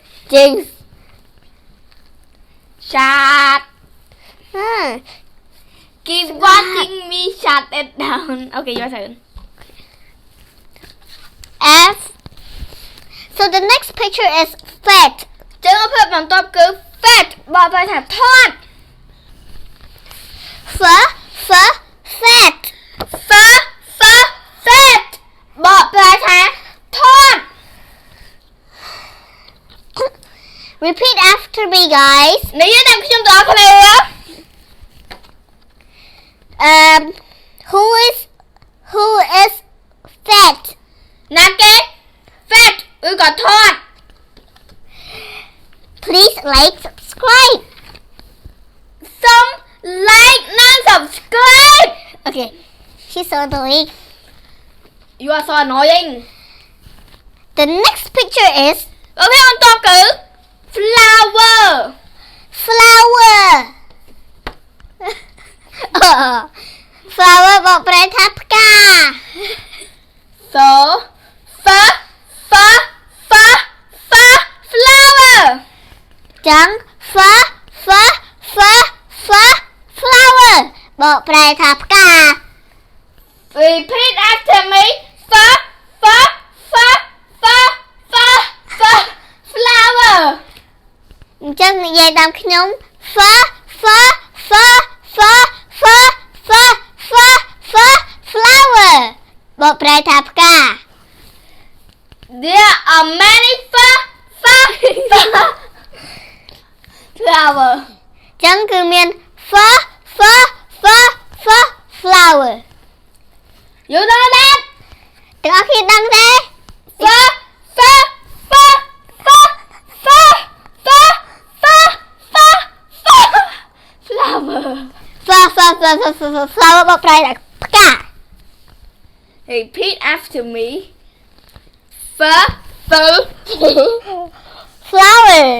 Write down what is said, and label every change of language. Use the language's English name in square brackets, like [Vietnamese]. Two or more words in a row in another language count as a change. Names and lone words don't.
[Khmer] បាត់មួត [English] Jinx Shut. Ah. Keep watching me shut it down. Okay, your turn. F. So the next picture is fat. [Khmer] ចឹងភាពបន្ទាប់គឺ fat បកប្រែថាថត [English] F. Fat. [Khmer] fat បកប្រែថាថត [English] Repeat after me, guys. [Khmer] និយាយតាមខ្ញុំទាំងអស់គ្នា [English] Who is fat? [Khmer] ណាគេ fat ឬក៏ថត [English] Please like, subscribe. [Khmer] សូម like និង subscribe [English] Okay. She's so annoying. You are so annoying The next picture is [Khmer] អូខេបន្តគឺ flower [English] flower. Flower [Khmer] បកប្រែថាផ្កា [English] so flower [Khmer] ចឹង flower បកប្រែថាផ្កា [English] repeat after me flower [Khmer] អញ្ចឹងនិយាយតាមខ្ញុំ flower បកប្រែថាផ្កា [English] There are many flower [Khmer] ចឹងគឺមាន flower [English] You know that [Khmer] ទាំងអស់គ្នាដឹងទេ [English] flower [Khmer] flower បកប្រែថាផ្កា [English] Repeat after me flower